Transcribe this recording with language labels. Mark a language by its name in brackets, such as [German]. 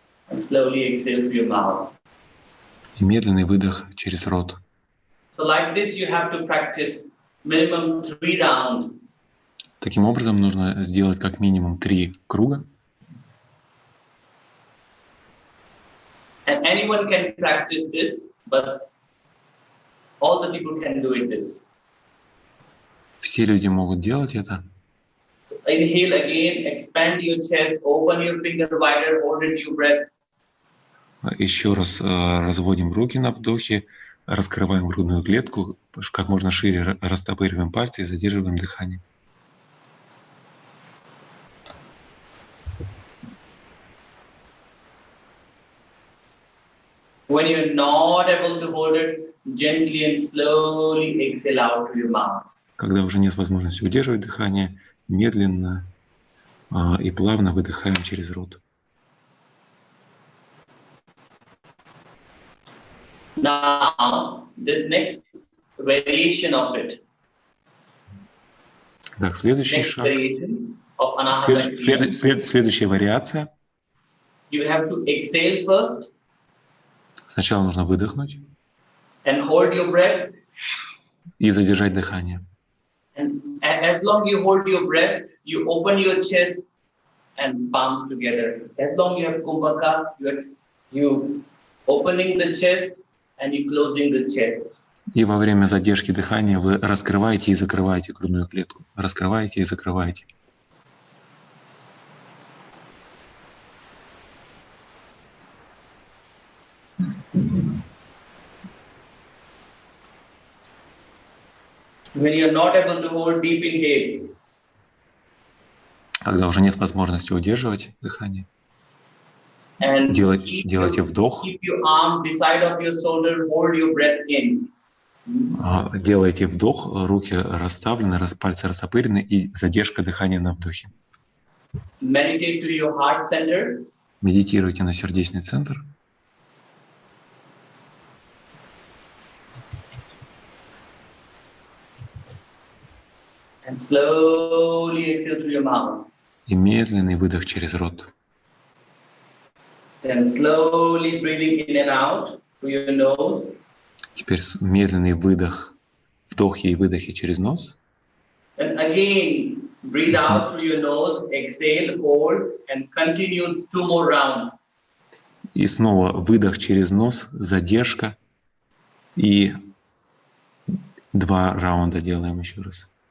[English] And slowly exhale through your mouth. [Russian] И медленный выдох через рот. [English] So like this you have to practice minimum 3 rounds. [Russian] Таким образом, нужно сделать как минимум 3 круга. [English] And anyone can practice this, but all the people can do it this. [Russian] Все люди могут делать это. [English] So inhale again, expand your chest, open your finger wider, hold it your breath. [Russian] Еще раз разводим руки на вдохе, раскрываем грудную клетку, как можно шире растопыриваем пальцы и задерживаем дыхание. [English] When you're not able to hold it, gently and slowly exhale out through your mouth. [Russian] Когда уже нет возможности удерживать дыхание, медленно и плавно выдыхаем через рот. [English] Now, the next variation of it. [Russian] Так, следующий [English] Next [Russian] шаг. [English] variation of anahata. [Russian] Следующая вариация. [English] You have to exhale first [Russian] Сначала нужно выдохнуть [English] and hold your breath. [Russian] и задержать дыхание. [English] And as long you hold your breath, you open your chest and palms together. As long you have kumbhaka, you opening the chest and you closing the chest. [Russian] И во время задержки дыхания вы раскрываете и закрываете грудную клетку. Раскрываете и закрываете. [English] When you're not able to hold, deep inhale. [Russian] Когда уже нет возможности удерживать дыхание, [English] And [Russian] делайте вдох. [English] Keep your arm beside of your shoulder, hold your breath in. [Russian] Делайте вдох, руки расставлены, пальцы растопырены и задержка дыхания на вдохе. [English] Meditate to your heart center. [Russian] Медитируйте на сердечный центр. [English] And slowly exhale through your mouth. [Russian] И медленный выдох через рот. [English] Then slowly breathing in and out through your nose. [Russian] Теперь медленный выдох, вдохи и выдохи через нос. [English] And again, breathe out through your nose, exhale, hold, and continue 2 more rounds. [Russian] И снова выдох через нос, задержка. И 2 раунда делаем еще раз.